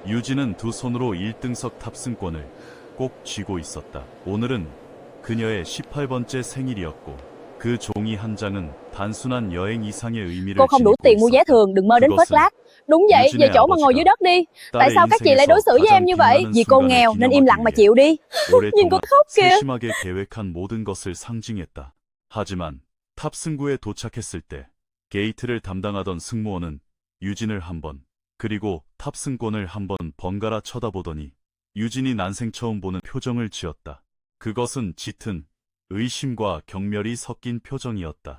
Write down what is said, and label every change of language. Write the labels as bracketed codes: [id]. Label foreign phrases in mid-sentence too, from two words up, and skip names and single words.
[ko] 유진은 두 손으로 1등석 탑승권을 꼭 쥐고 있었다. 오늘은 그녀의 18번째 생일이었고 그 종이 한 장은 단순한 여행 이상의 의미를 [vi] Cô không đủ [ko] 지니고 [vi] tiền mua vé [ko] 있었다. [vi] thường, đừng mơ đến phớt [ko] 그것은 [vi] lác. Đúng vậy, về [ko] 유진의 [vi] chỗ mà ngồi dưới [ko] 아버지가 [vi] đất đi. Tại [ko] 딸의 [vi] sao các chị lại đối [ko] 인생에서 [vi] xử với em [ko] 가장 [vi] như vậy? [ko] 빛나는 [vi] Vì cô [ko] 순간을 [vi] nghèo nên im [ko] 기념하기 [vi] lặng mà [ko] 위해 [vi] chịu đi. Nhìn cô [ko] 오랫동안 [vi] khóc kìa. [ko] 세심하게 계획한 모든 것을 상징했다. 하지만 탑승구에 도착했을 때 게이트를 담당하던 승무원은 유진을 한 번, 그리고 탑승권을 한 번 번갈아 쳐다보더니 유진이 난생 처음 보는 표정을 지었다. 그것은 짙은 의심과 경멸이 섞인 표정이었다.